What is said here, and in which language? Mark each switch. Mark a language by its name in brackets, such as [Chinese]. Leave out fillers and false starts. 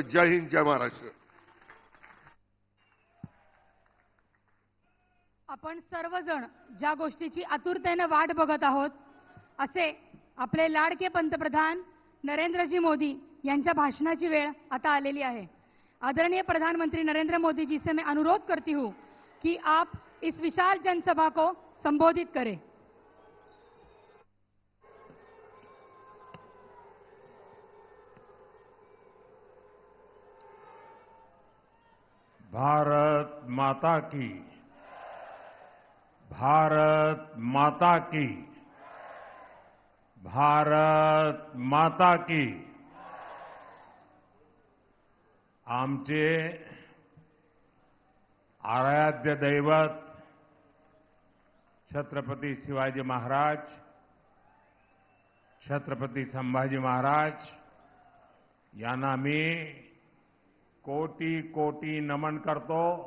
[Marathi] जय हिंद, जय महाराष्ट्र. आपण सर्वजण ज्या गोष्टीची आतुरतेने वाट बघत आहोत असे आपले लाडके पंतप्रधान नरेंद्रजी मोदी यांच्या भाषणाची वेळ आता आलेली आहे. [Hindi] आदरणीय प्रधानमंत्री नरेंद्र मोदी जी से मैं अनुरोध करती हूं कि आप इस विशाल जनसभा को संबोधित करें. भारत माता की, भारत माता की, भारत माता की. [Marathi] आमचे आराध्य दैवत छत्रपती शिवाजी महाराज, छत्रपती संभाजी महाराज यांना मी कोटी कोटी नमन करतो.